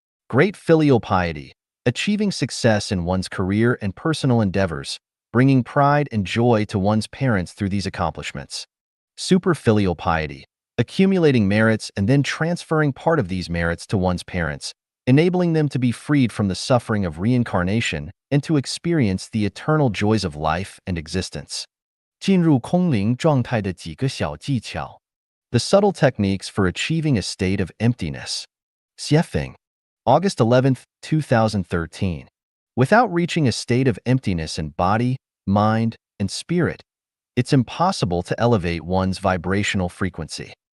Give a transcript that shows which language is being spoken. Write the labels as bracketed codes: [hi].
[en] Great filial piety. Achieving success in one's career and personal endeavors, bringing pride and joy to one's parents through these accomplishments. Super filial piety. Accumulating merits and then transferring part of these merits to one's parents, enabling them to be freed from the suffering of reincarnation and to experience the eternal joys of life and existence. [zh] 进入空灵状态的几个小技巧. [en] The subtle techniques for achieving a state of emptiness. Xiefeng, August 11, 2013. Without reaching a state of emptiness in body, mind, and spirit, it's impossible to elevate one's vibrational frequency.